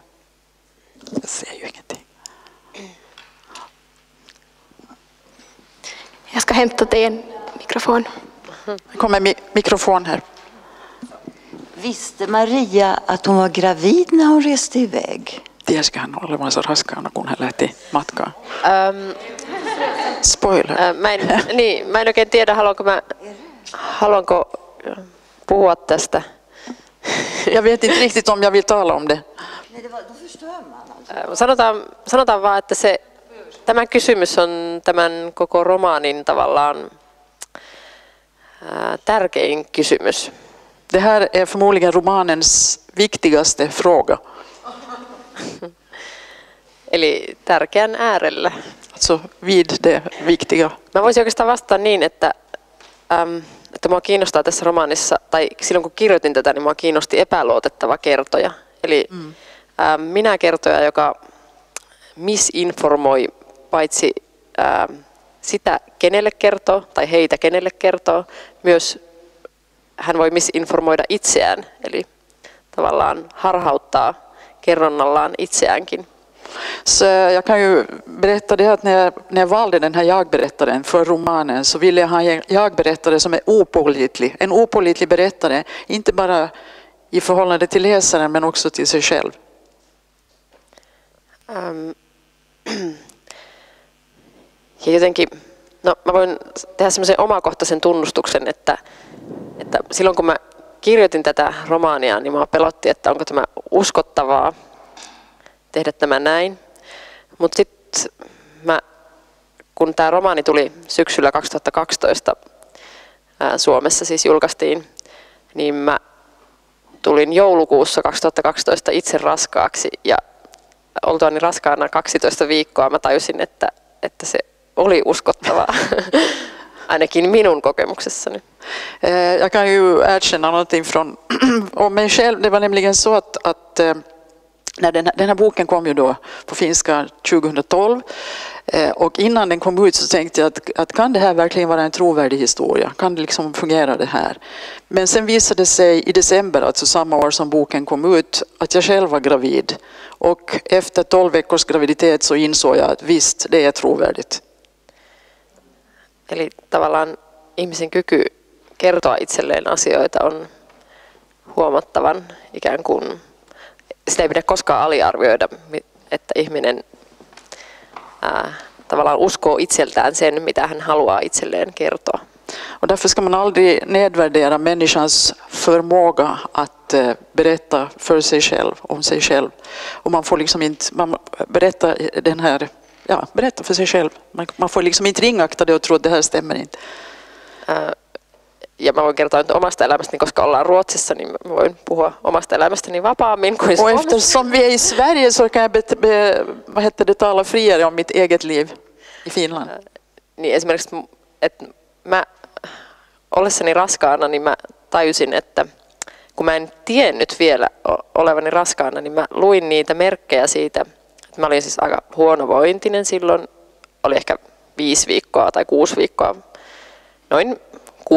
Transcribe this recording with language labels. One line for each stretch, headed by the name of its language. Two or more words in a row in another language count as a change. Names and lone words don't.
Swedish: Jag ser ju ingenting. Jag ska hämta dig en mikrofon. Det kommer mikrofon här. Visste Maria att hon var gravid när hon reste iväg?
Finnish: Tiesikö hän olevansa raskaana, kun hän lähti matkaan? Spoiler. Mä en oikein tiedä, haluanko puhua tästä.
Swedish: Jag vet inte riktigt om jag vill tala om det.
Finnish: Sanotaan vaan, että tämä kysymys on tämän koko romaanin tavallaan tärkein kysymys.
Swedish: Det här är förmodligen romanens viktigaste fråga.
Finnish: Eli tärkeän äärellä.
Swedish: Alltså vid det viktiga.
Finnish: Mä voisin oikeastaan vastata niin, että mua kiinnostaa tässä romaanissa, tai silloin kun kirjoitin tätä, niin mua kiinnosti epäluotettava kertoja. Eli minä kertoja, joka misinformoi paitsi sitä, kenelle kertoo, tai heitä, kenelle kertoo, myös hän voi misinformoida itseään, eli tavallaan harhauttaa kerronnallaan itseäänkin.
Swedish: Så jag kan ju berätta det att när jag valde den här jag-berättaren för romanen så ville jag ha en jag-berättare som är opålitlig. En opålitlig berättare, inte bara i förhållande till läsaren men också till sig själv.
Finnish: Ja jotenkin, mä voin tehdä semmoisen omakohtaisen tunnustuksen, että silloin kun mä kirjoitin tätä romaania, niin mä pelotti, että onko tämä uskottavaa tehdä tämä näin. Mutta sitten kun tämä romaani tuli syksyllä 2012 Suomessa siis julkaistiin, niin mä tulin joulukuussa 2012 itse raskaaksi ja oltuani raskaana 12 viikkoa mä tajusin, että se oli uskottavaa, ainakin minun kokemuksessani.
Swedish: Jag kan ju erkänna någonting om mig själv. Det var nämligen så att när den här boken kom ju då på finska 2012 och innan den kom ut så tänkte jag att kan det här verkligen vara en trovärdig historia? Kan det liksom fungera det här? Men sen visade det sig i december, alltså samma år som boken kom ut, att jag själv var gravid. Och efter 12 veckors graviditet så insåg jag att visst, det är trovärdigt.
Finnish: Eli tavallaan ihmisen kyky kertoa itselleen asioita on huomattavan ikään kuin, sitä ei pidä koskaan aliarvioida, että ihminen tavallaan uskoo itseltään sen, mitä hän haluaa itselleen kertoa.
Swedish: Och därför ska man aldrig nedvärdera människans förmåga att berätta för sig själv, om sig själv. Och man får liksom inte, berätta för sig själv. Man får liksom inte ringakta det och tro att det här stämmer inte.
Finnish: Ja mä voin kertoa nyt omasta elämästäni, koska ollaan Ruotsissa, niin mä voin puhua omasta elämästäni vapaammin kuin Suomessa.
Swedish: Och eftersom vi är i Sverige så kan jag tala friare om mitt eget liv i Finland.
Finnish: Niin esimerkiksi, että mä ollessani raskaana, niin mä tajusin, että kun mä en tiennyt vielä olevani raskaana, niin mä luin niitä merkkejä siitä, että mä olin siis aika huonovointinen silloin, oli ehkä 5 viikkoa tai 6 viikkoa, noin 6.